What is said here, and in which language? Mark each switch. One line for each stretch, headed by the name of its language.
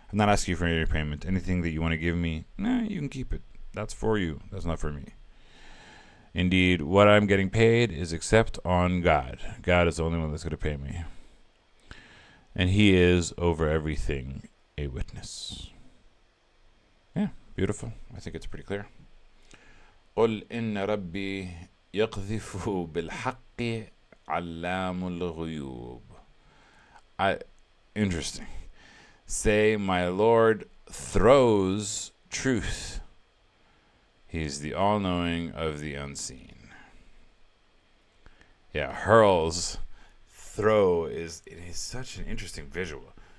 English: I'm not asking you for any payment. Anything that you want to give me, you can keep it. That's for you. That's not for me. Indeed, what I'm getting paid is except on God. God is the only one that's going to pay me. And he is over everything a witness. Yeah, beautiful. I think it's pretty clear.
Arabic: قل إن ربي يقذف بالحق علام الغيوب.
English: Interesting. Say, my Lord throws truth. He's the all-knowing of the unseen. Yeah, hurls, throw it is such an interesting visual.